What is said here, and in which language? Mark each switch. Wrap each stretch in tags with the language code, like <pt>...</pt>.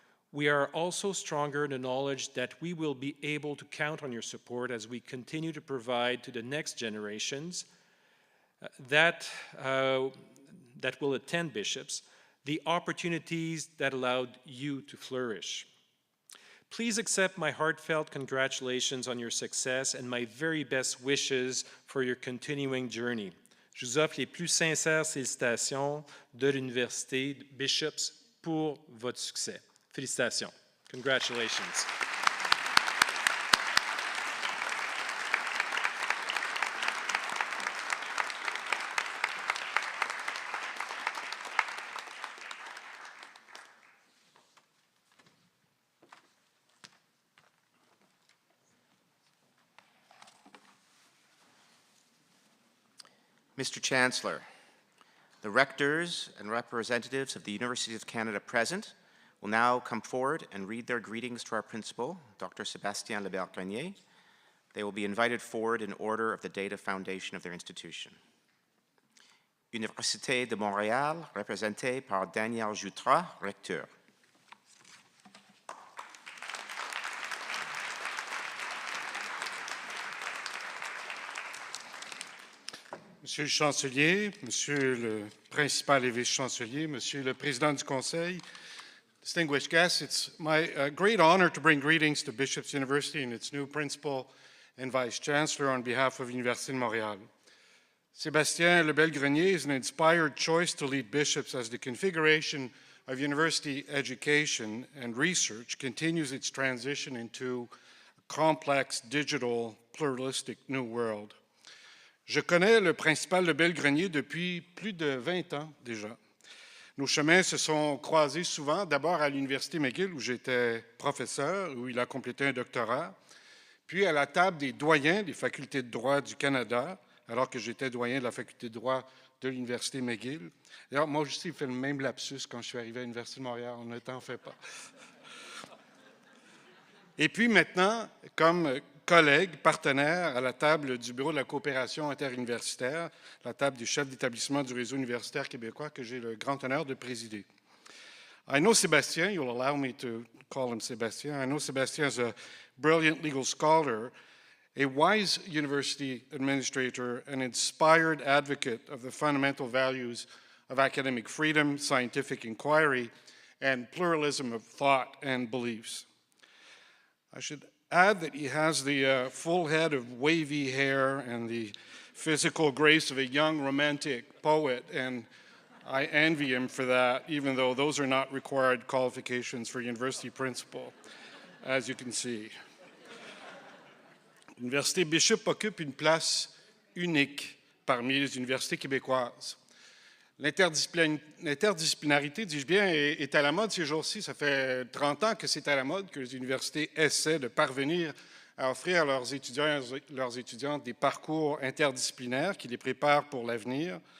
<en>We are also stronger in the knowledge that we will be able to count on your support as we continue to provide to the next generations that will attend bishops the opportunities that allowed you to flourish. Please accept my heartfelt congratulations on your success and my very best wishes for your continuing journey.</en> <fr>Je vous offre les plus sincères félicitations de l'Université Bishops pour votre succès. Félicitations.</fr> <en>Congratulations. Mr. Chancellor, the rectors and representatives of the University of Canada present will now come forward and read their greetings to our principal, Dr. Sébastien Lebel-Grenier. They will be invited forward in order of the date of foundation of their institution.</en> <fr>Université de Montréal, représentée par Daniel Fournier, recteur. Monsieur le Chancelier, Monsieur le Principal et Vice-Chancelier, Monsieur le Président du Conseil,</fr> <en>distinguished guests, it's my great honor to bring greetings to Bishops University and its new Principal and Vice-Chancellor on behalf of Université de Montréal. Sébastien Lebel-Grenier is an inspired choice to lead bishops as the configuration of university education and research continues its transition into a complex, digital, pluralistic new world.</en> <fr>Je connais le principal Lebel-Grenier depuis plus de 20 ans déjà. Nos chemins se sont croisés souvent, d'abord à l'Université McGill où j'étais professeur, où il a complété un doctorat, puis à la table des doyens des facultés de droit du Canada, alors que j'étais doyen de la faculté de droit de l'Université McGill. D'ailleurs, moi aussi, j'ai fait le même lapsus quand je suis arrivé à l'Université de Montréal, on ne t'en fait pas. Et puis maintenant, comme collègue, partenaire à la table du Bureau de la coopération interuniversitaire, la table des chefs d'établissement du réseau universitaire québécois que j'ai le grand honneur de présider.</fr> <en>I know Sébastien, you'll allow me to call him Sébastien. I know Sébastien is a brilliant legal scholar, a wise university administrator, an inspired advocate of the fundamental values of academic freedom, scientific inquiry, and pluralism of thought and beliefs. I should add that he has the full head of wavy hair and the physical grace of a young romantic poet, and I envy him for that, even though those are not required qualifications for university principal, as you can see.</en> <fr>L'Université Bishop occupe une place unique parmi les universités québécoises. L'interdisciplinarité, dis-je bien, est à la mode ces jours-ci. Ça fait 30 ans que c'est à la mode que les universités essaient de parvenir à offrir à leurs étudiants des parcours interdisciplinaires qui les préparent pour l'avenir.</fr>